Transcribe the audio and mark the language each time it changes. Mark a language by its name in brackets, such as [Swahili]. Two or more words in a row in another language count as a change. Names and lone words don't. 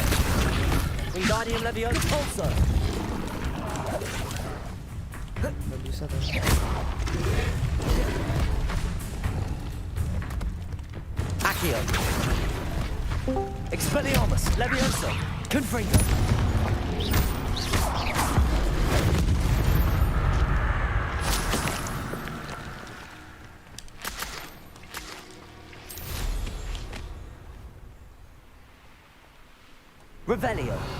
[Latin] Wingardium Leviosa Pulso. [Indonesian] Nggak bisa tadi. [Latin] Accio. Expelliarmus Levioso. Confringo! Revelio.